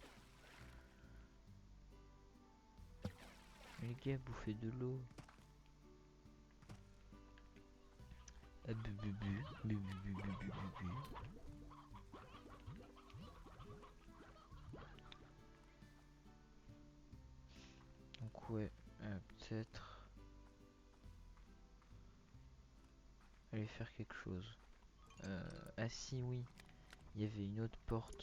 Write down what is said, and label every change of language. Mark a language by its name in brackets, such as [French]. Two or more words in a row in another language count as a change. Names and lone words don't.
[French] Mais les gars, bouffez de l'eau. Ah, bu, bu, bu, bu, bu, bu, bu, bu, bu, bu. Donc ouais, peut-être aller faire quelque chose. Ah si oui, il y avait une autre porte.